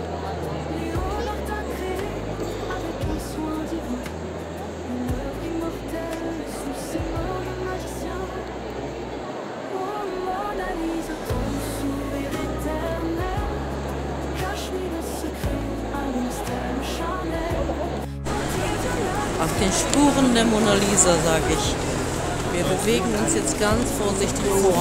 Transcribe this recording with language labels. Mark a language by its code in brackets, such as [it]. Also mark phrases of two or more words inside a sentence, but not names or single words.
[fr] Léonard t'a créé avec un soin divin, une œuvre immortelle sous ses mains de magicien. Oh Mona Lisa, ton sourire éternel cache-lui le secret, un mystère charnel. [de] Auf den Spuren der Mona Lisa, sage ich. Wir bewegen uns jetzt ganz vorsichtig vor.